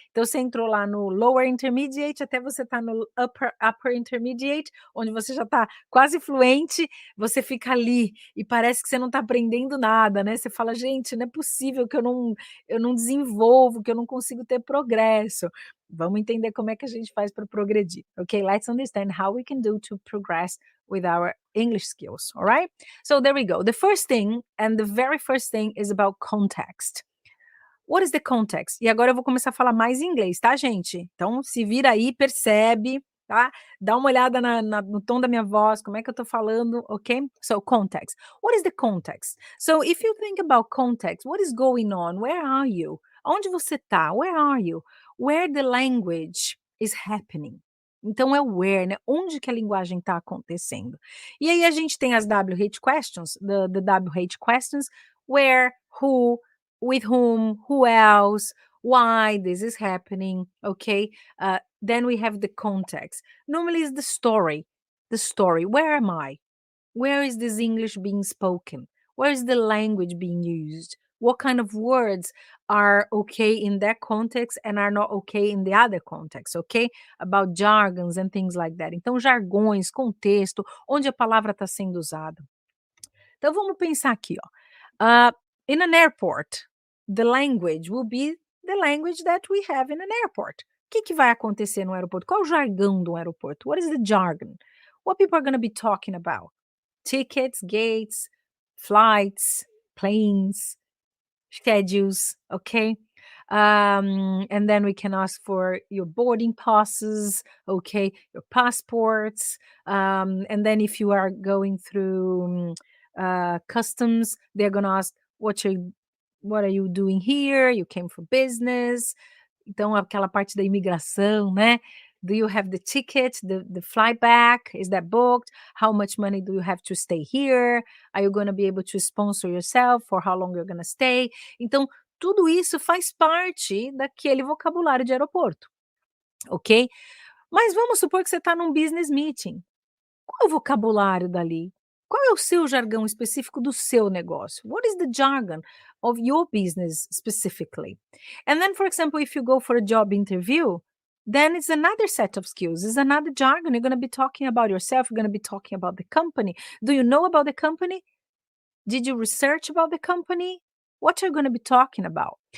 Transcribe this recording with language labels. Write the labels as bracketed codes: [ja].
[pt] Então você entrou lá no lower intermediate até você estar no upper intermediate, onde você já está quase fluente, você fica ali e parece que você não está aprendendo nada, né. Você fala: "Gente, não é possível que eu não desenvolvo, que eu não consigo ter progresso". Vamos entender como é que a gente faz para progredir, ok? [en] Let's understand how we can do to progress with our English skills, all right? So there we go. The first thing, and the very first thing, is about context. What is the context? [pt] E agora eu vou começar a falar mais em inglês, tá, gente? Então se vira aí, percebe, tá? Dá uma olhada no tom da minha voz, como é que eu tô falando, ok? [en] So context. What is the context? So if you think about context, what is going on? Where are you? [pt] Onde você tá? [en] Where are you? Where the language is happening. [pt] Então é o where, né? Onde que a linguagem está acontecendo. E aí a gente tem as [en] WH questions, the WH questions, where, who, with who else, why this is happening, okay? Then we have the context. Normally it's the story. The story. Where am I? Where is this English being spoken? Where is the language being used? What kind of words are okay in that context and are not okay in the other context, okay? About jargons and things like that. [pt] Então, jargões, contexto, onde a palavra está sendo usada. Então, vamos pensar aqui, ó. [en] In an airport, the language will be the language that we have in an airport. [pt] O que, que vai acontecer no aeroporto? Qual é o jargão do aeroporto? [en] What is the jargon? What people are going to be talking about? Tickets, gates, flights, planes. schedules, okay? And then we can ask for your boarding passes, okay, your passports. And then if you are going through customs, they're gonna ask what are you doing here? You came for business. [pt] Então, aquela parte da imigração, né? [en] Do you have the ticket, the flight back? Is that booked? How much money do you have to stay here? Are you gonna be able to sponsor yourself? For how long you're gonna stay? [pt] Então, tudo isso faz parte daquele vocabulário de aeroporto, ok? Mas vamos supor que você está num business meeting. Qual é o vocabulário dali? Qual é o seu jargão específico do seu negócio? [en] What is the jargon of your business specifically? And then, for example, if you go for a job interview, then it's another set of skills, it's another jargon. You're going to be talking about yourself, you're going to be talking about the company. Do you know about the company? Did you research about the company? What are you gonna be talking about?